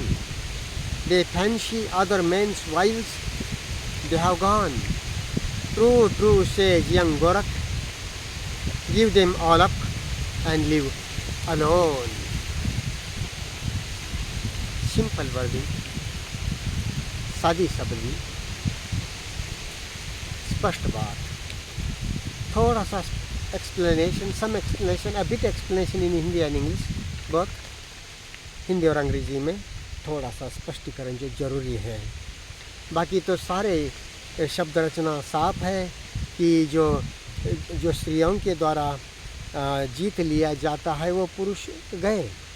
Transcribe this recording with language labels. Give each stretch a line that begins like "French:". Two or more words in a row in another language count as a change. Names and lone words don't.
English: They fancy other men's wives, they have gone. True, true, says young Gorakh, give them all up and live alone. Simple wording,
Hindi: सादी शब्दी, स्पष्ट बात. थोड़ा सा explanation,
English: some explanation, a bit explanation in Hindi and English, both
Hindi: हिंदी और अंग्रेजी में थोड़ा सा स्पष्टीकरण जो जरूरी है. बाकी तो सारे शब्द रचना साफ है कि जो स्त्रियों के द्वारा जीत लिया जाता है वो पुरुष गए.